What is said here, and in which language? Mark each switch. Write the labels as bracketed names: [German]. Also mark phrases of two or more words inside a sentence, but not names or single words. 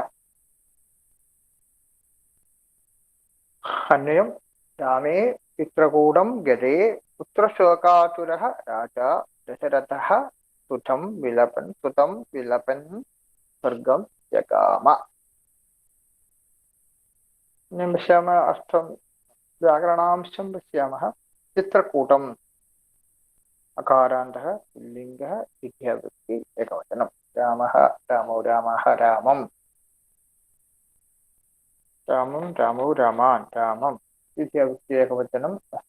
[Sanskrit] അന്വയം: രാമേ ചിത്രകൂടം ഗതേ പുത്രശോകാതുരഃ രാജാ ദശരഥഃ സുതം വിലപൻ സ്വർഗം ജഗാമ. പശ്യാമः अर्थं व्याकरणांशं पश्यामः. चित्रकूटम् अकारान्तः पुल्लिङ्गः द्वितीयाविभक्ति एकवचनं. रामः रामौ रामाः रामं रामं रामौ रामान् रामं द्वितीयाविभक्ति एकवचनम् अस्ति.